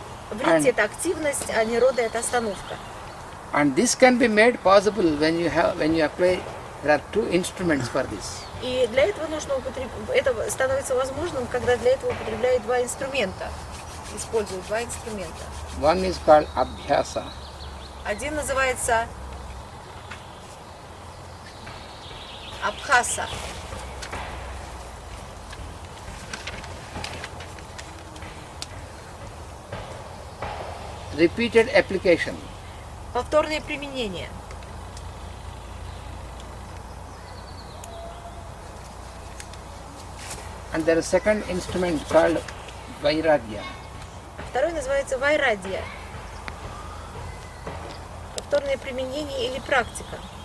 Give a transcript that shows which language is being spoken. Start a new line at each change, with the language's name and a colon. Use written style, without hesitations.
Russian: Вритти – это активность, а нирода – это остановка.
English: And this can be made possible when you apply. There are two instruments for this.
Russian: И для этого это становится возможным, когда для этого употребляют два инструмента, используют два инструмента.
English: One is called abhyasa.
Russian: Один называется абхаса.
English: Repeated application.
Russian: Повторное применение.
English: And there is a second instrument called vairagya.
Russian: Второй называется вайрадья. Повторное применение или практика.